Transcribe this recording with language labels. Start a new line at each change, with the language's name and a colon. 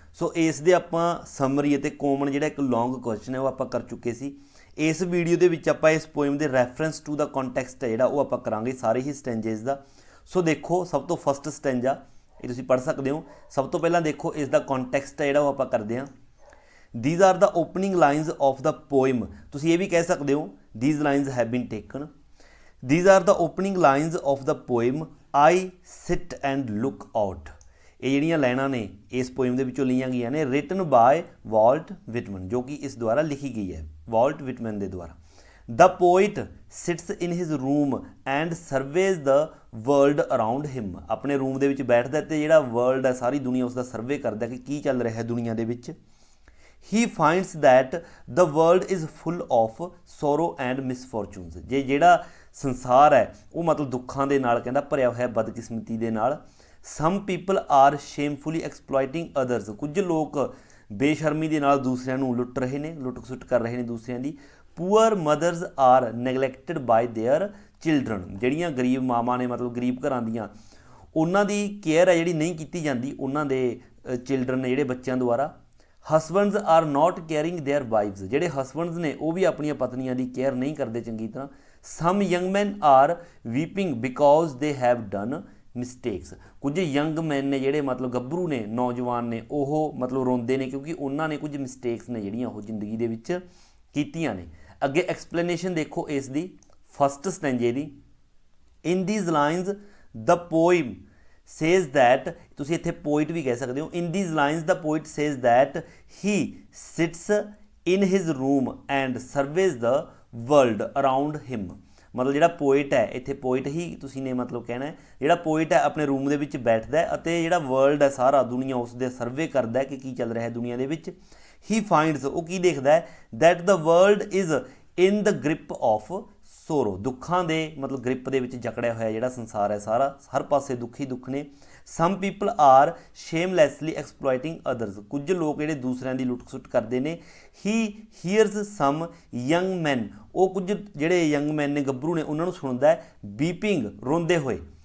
Punjabi: ਸੋ ਇਸ ਦੇ ਆਪਾਂ ਸਮਰੀ ਅਤੇ ਕੋਮਨ ਜਿਹੜਾ ਇੱਕ ਲੌਂਗ ਕੁਐਸਚਨ ਹੈ ਉਹ ਆਪਾਂ ਕਰ ਚੁੱਕੇ ਸੀ। ਇਸ ਵੀਡੀਓ ਦੇ ਵਿੱਚ ਆਪਾਂ ਇਸ ਪੋਇਮ ਦੇ ਰੈਫਰੈਂਸ ਟੂ ਦਾ ਕੰਟੈਕਸਟ ਹੈ ਜਿਹੜਾ ਉਹ ਆਪਾਂ ਕਰਾਂਗੇ ਸਾਰੇ ਹੀ ਸਟੈਂਜੇਸ ਦਾ। ਸੋ ਦੇਖੋ, ਸਭ ਤੋਂ ਫਸਟ ਸਟੈਂਜਾ ਇਹ ਤੁਸੀਂ ਪੜ੍ਹ ਸਕਦੇ ਹੋ। ਸਭ ਤੋਂ ਪਹਿਲਾਂ ਦੇਖੋ ਇਸ ਦਾ ਕੰਟੈਕਸਟ ਹੈ ਜਿਹੜਾ ਉਹ ਆਪਾਂ ਕਰਦੇ ਹਾਂ।
English: These are the opening lines of the poem।
Punjabi: ਤੁਸੀਂ ਇਹ ਵੀ ਕਹਿ ਸਕਦੇ ਹੋ
English: these lines have been taken। These are the opening lines of the poem I sit and look out।
Punjabi: ਇਹ ਜਿਹੜੀਆਂ ਲਾਈਨਾਂ ਨੇ ਇਸ ਪੋਇਮ ਦੇ ਵਿੱਚੋਂ ਲਈਆਂ ਗਈਆਂ ਨੇ
English: written by
Punjabi: ਵਾਲਟ ਵਿਟਮਨ, ਜੋ ਕਿ ਇਸ ਦੁਆਰਾ ਲਿਖੀ ਗਈ ਹੈ ਵਾਲਟ ਵਿਟਮਨ ਦੇ ਦੁਆਰਾ।
English: The poet sits in his room and surveys the world around him।
Punjabi: ਆਪਣੇ ਰੂਮ ਦੇ ਵਿੱਚ ਬੈਠਦਾ ਤੇ ਜਿਹੜਾ ਵਰਲਡ ਹੈ ਸਾਰੀ ਦੁਨੀਆ ਉਸ ਦਾ ਸਰਵੇ ਕਰਦਾ ਕਿ ਕੀ ਚੱਲ ਰਿਹਾ ਹੈ ਦੁਨੀਆ ਦੇ ਵਿੱਚ।
English: He finds that the world is full of sorrow and misfortunes।
Punjabi: ਜੇ ਜਿਹੜਾ ਸੰਸਾਰ ਹੈ ਉਹ ਮਤਲਬ ਦੁੱਖਾਂ ਦੇ ਨਾਲ ਕਹਿੰਦਾ ਭਰਿਆ ਹੋਇਆ ਬਦਕਿਸਮਤੀ ਦੇ ਨਾਲ।
English: Some people are shamefully exploiting others।
Punjabi: ਕੁਝ ਲੋਕ ਬੇਸ਼ਰਮੀ ਦੇ ਨਾਲ ਦੂਸਰਿਆਂ ਨੂੰ ਲੁੱਟ ਰਹੇ ਨੇ, ਲੁੱਟ ਖਸੁੱਟ ਕਰ ਰਹੇ ਨੇ ਦੂਸਰਿਆਂ ਦੀ।
English: Poor mothers are neglected by their children।
Punjabi: ਜਿਹੜੀਆਂ ਗਰੀਬ ਮਾਵਾਂ ਨੇ ਮਤਲਬ ਗਰੀਬ ਘਰਾਂ ਦੀਆਂ, ਉਹਨਾਂ ਦੀ ਕੇਅਰ ਹੈ ਜਿਹੜੀ ਨਹੀਂ ਕੀਤੀ ਜਾਂਦੀ ਉਹਨਾਂ ਦੇ ਚਿਲਡਰਨ ਨੇ ਜਿਹੜੇ ਬੱਚਿਆਂ ਦੁਆਰਾ।
English: Husbands are not caring their wives.
Punjabi: ਜਿਹੜੇ ਹਸਬੈਂਡਸ ਨੇ ਉਹ ਵੀ ਆਪਣੀਆਂ ਪਤਨੀਆਂ ਦੀ ਕੇਅਰ ਨਹੀਂ ਕਰਦੇ ਚੰਗੀ ਤਰ੍ਹਾਂ।
English: Some young men are weeping because they have done mistakes.
Punjabi: ਕੁਝ ਯੰਗ ਮੈਨ ਨੇ ਜਿਹੜੇ ਮਤਲਬ ਗੱਭਰੂ ਨੇ, ਨੌਜਵਾਨ ਨੇ, ਉਹ ਮਤਲਬ ਰੋਂਦੇ ਨੇ ਕਿਉਂਕਿ ਉਹਨਾਂ ਨੇ ਕੁਝ ਮਿਸਟੇਕਸ ਨੇ ਜਿਹੜੀਆਂ ਉਹ ਜ਼ਿੰਦਗੀ ਦੇ ਵਿੱਚ ਕੀਤੀਆਂ ਨੇ। ਅੱਗੇ ਐਕਸਪਲੇਨੇਸ਼ਨ ਦੇਖੋ ਇਸ ਦੀ first stanza ਦੀ।
English: in these lines the poem says that,
Punjabi: ਤੁਸੀਂ ਇੱਥੇ poet ਵੀ ਕਹਿ ਸਕਦੇ ਹੋ।
English: in these lines the poet says that he sits in his room and surveys the world around him।
Punjabi: ਮਤਲਬ ਜਿਹੜਾ poet ਹੈ, ਇੱਥੇ poet ਹੀ ਤੁਸੀਂ ਨੇ ਮਤਲਬ ਕਹਿਣਾ ਹੈ, ਜਿਹੜਾ poet ਹੈ ਆਪਣੇ ਰੂਮ ਦੇ ਵਿੱਚ ਬੈਠਦਾ ਹੈ ਅਤੇ ਜਿਹੜਾ world ਹੈ ਸਾਰਾ ਦੁਨੀਆ ਉਸ ਦੇ ਸਰਵੇ ਕਰਦਾ ਹੈ ਕਿ ਕੀ ਚੱਲ ਰਿਹਾ ਹੈ ਦੁਨੀਆ ਦੇ ਵਿੱਚ।
English: he finds,
Punjabi: ਉਹ ਕੀ ਦੇਖਦਾ ਹੈ,
English: that the world is in the grip of sorrow।
Punjabi: ਦੁੱਖਾਂ ਦੇ ਮਤਲਬ ਗ੍ਰਿਪ ਦੇ ਵਿੱਚ ਜਕੜਿਆ ਹੋਇਆ ਜਿਹੜਾ ਸੰਸਾਰ ਹੈ ਸਾਰਾ, ਹਰ ਪਾਸੇ ਦੁੱਖ ਹੀ ਦੁੱਖ ਨੇ।
English: Some people are shamelessly exploiting others.
Punjabi: ਕੁਝ ਲੋਕ ਜਿਹੜੇ ਦੂਸਰਿਆਂ ਦੀ ਲੁੱਟ ਖਸੁੱਟ ਕਰਦੇ ਨੇ।
English: he hears some young men,
Punjabi: ਉਹ ਕੁਝ ਜਿਹੜੇ ਯੰਗ ਮੈਨ ਨੇ, ਗੱਭਰੂ ਨੇ, ਉਹਨਾਂ ਨੂੰ ਸੁਣਦਾ ਹੈ ਬੀਪਿੰਗ, ਰੋਂਦੇ ਹੋਏ।